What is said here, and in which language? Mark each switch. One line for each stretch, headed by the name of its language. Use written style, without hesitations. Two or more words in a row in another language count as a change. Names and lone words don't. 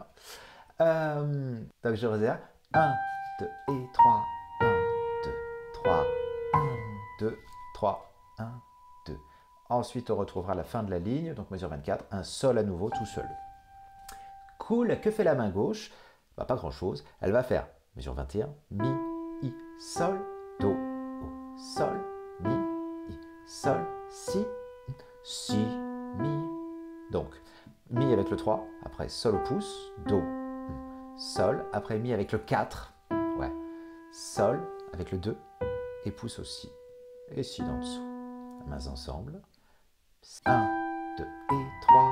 French: Donc je reviens. 1, 2 et 3. 1, 2, 3. 1, 2, 3. 1, 2. Ensuite, on retrouvera la fin de la ligne, donc mesure 24, un sol à nouveau tout seul. Cool, que fait la main gauche? Bah, pas grand-chose. Elle va faire mesure 21, mi, i, sol, do, o, sol, mi, i, sol, si, si, mi. Donc, mi avec le 3, après sol au pouce, do, sol, après mi avec le 4, ouais, sol avec le 2, et pouce aussi. Et si d'en dessous. Mains ensemble. 1, 2 et 3.